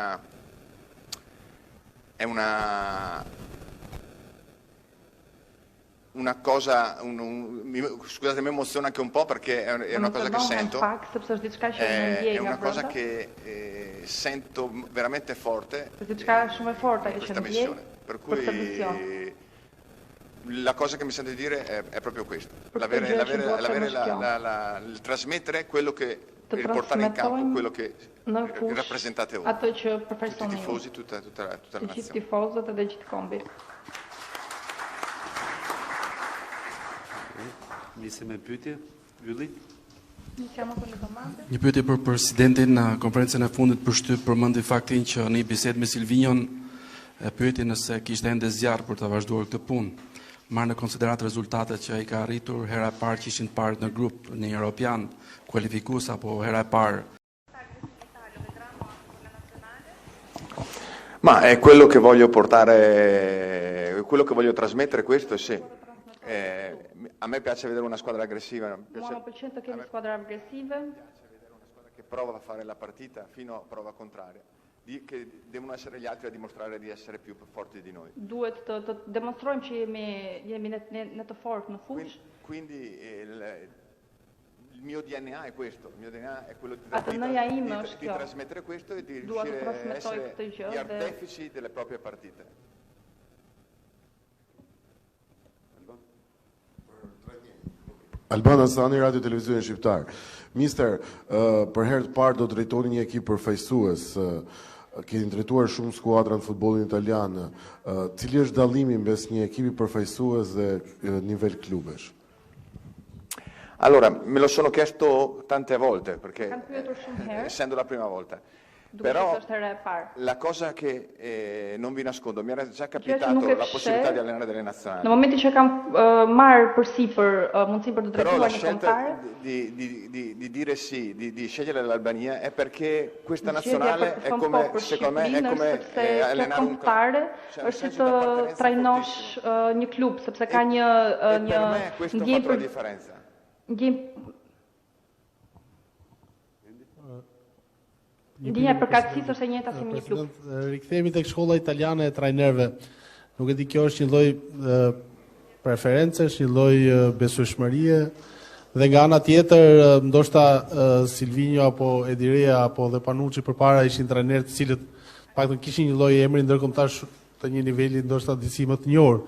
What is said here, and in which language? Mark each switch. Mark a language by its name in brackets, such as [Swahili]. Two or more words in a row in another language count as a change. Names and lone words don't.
[Italian] una cosa, scusate, mi emoziona anche un po' perché è una cosa che sento, è una cosa che sento veramente forte in questa missione, per cui la cosa che mi sento di dire è proprio questo, il trasmettere quello che, il portare in campo quello che rappresentate voi, tutti i tifosi, tutta la nazione. [Albanian] Nisem me pyetje, Ylli. Një pyetje për presidentin. Në konferencën e fundit përmendi faktin që në një bisedë me Silvinjon pyeti nëse kishte ende zjarr për të vazhduar këtë punë. Marrë në konsiderat rezultatet që ai ka arritur, hera e parë që ishin të parë në grup në Europian, kualifikues apo hera e parë. [Italian] Ma è quello che voglio portare, quello che voglio trasmettere, questo sì. A me piace vedere una squadra aggressiva, mi piace vedere una squadra che prova a fare la partita fino a prova contraria, che devono essere gli altri a dimostrare di essere più forti di noi. [Albanian] Duhet të demonstrojmë që jemi në të fortë në fushë. [Italian] Quindi il mio DNA è questo, il mio DNA è quello di trasmettere questo e di riuscire a essere gli artefici delle proprie partite. [Albanian] Albana Sani, Radio Televizionin Shqiptar. Mister, për herë të parë do drejtoni një ekip përfaqësues. Keni drejtuar shumë skuadra në futbollin italian. Cili është dallimi mes një ekipi përfaqësues dhe nivel klubesh? [Italian] Allora, me lo sono chiesto tante volte, perché essendo la prima volta. Però la cosa che non vi nascondo, mi era già capitato la possibilità di allenare delle nazionali. [Albanian] Në momentin që kam marrë përsipër mundësinë për të drejtuar në kombëtare, [Italian] di dire sì, di scegliere l'Albania è perché questa nazionale è come, secondo me, è come allenare un club. [Albanian] Është të trajnosh një klub, sepse ka një [Italian] per me questo fa la differenza. [Albanian] Ndjenja përkatësisë është e njëjta si me një klub. Rikthehemi tek shkolla italiane e trajnerëve. Nuk e di, kjo është një lloj preferencesh, një lloj besueshmërie, dhe nga ana tjetër ndoshta Silvinho apo Edirea apo dhe Panucci përpara ishin trajnerë të cilët paktën kishin një lloj emri ndërkombëtar të një niveli ndoshta disi më të njohur.